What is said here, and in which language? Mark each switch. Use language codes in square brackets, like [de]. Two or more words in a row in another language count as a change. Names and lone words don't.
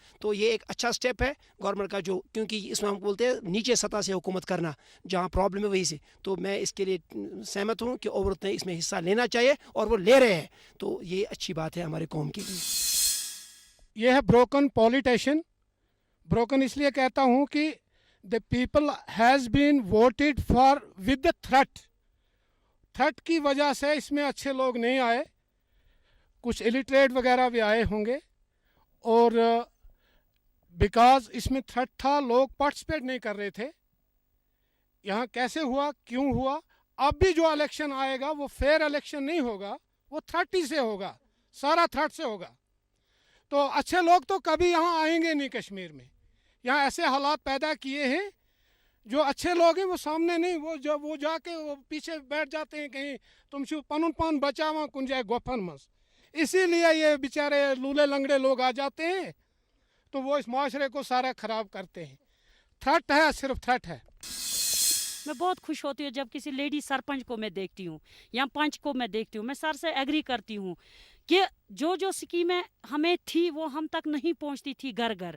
[hi] तो ये एक अच्छा स्टेप है गवर्नमेंट का, जो क्योंकि इसमें हम बोलते हैं नीचे सतह से हुकूमत करना, जहाँ प्रॉब्लम है वहीं से। तो मैं इसके लिए सहमत हूँ कि औरतें इसमें हिस्सा लेना चाहिए और वो ले रहे हैं, तो ये अच्छी बात है हमारे कौम के लिए। यह है [en] broken politician. [hi] ब्रोकन इसलिए कहता हूं कि [en] the people has been voted for with the threat [hi] की वजह से इसमें अच्छे लोग नहीं आए, कुछ इलिटरेट वगैरह भी आए होंगे, और बिकॉज इसमें थ्रेट था लोग पार्टिसिपेट नहीं कर रहे थे। यहाँ कैसे हुआ, क्यों हुआ, अब भी जो इलेक्शन आएगा वो [en] fair election [hi] नहीं होगा, वो 30 से होगा, सारा थ्रेट से होगा। तो अच्छे लोग तो कभी यहाँ आएंगे नहीं कश्मीर में। यहाँ ऐसे हालात पैदा किए हैं, जो अच्छे लोग हैं वो सामने नहीं, वो जाके वो पीछे बैठ जाते हैं कहीं, [ks] तुम शु पनुन पान बचावा कुन जाए गोफन मस। [hi] इसीलिए ये बेचारे लूले लंगड़े लोग आ जाते हैं, तो वो इस माशरे को सारा ख़राब करते हैं। थ्रेट है, सिर्फ थ्रेट है। मैं बहुत खुश होती हूँ जब किसी लेडी सरपंच को मैं देखती हूँ या पंच को मैं देखती हूँ। मैं सर से एग्री करती हूँ कि जो स्कीमें हमें थी वो हम तक नहीं पहुंचती थी घर घर।